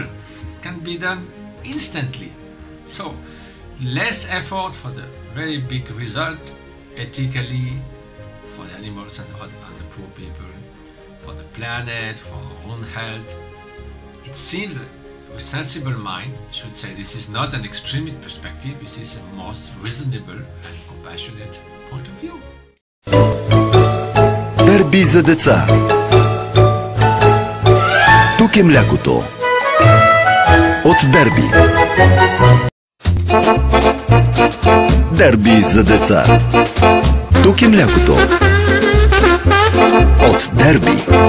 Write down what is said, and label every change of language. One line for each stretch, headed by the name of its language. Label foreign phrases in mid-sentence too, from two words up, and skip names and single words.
English: It can be done instantly. So less effort for the very big result, ethically, for the animals and other poor people, for the planet, for our own health. It seems that a sensible mind should say this is not an extremist perspective, this is a most reasonable and compassionate point of view.
Bulgarian: Дерби за деца. Тук е млякото. От Дерби. Дерби за деца. Тук е млякото. От Дерби.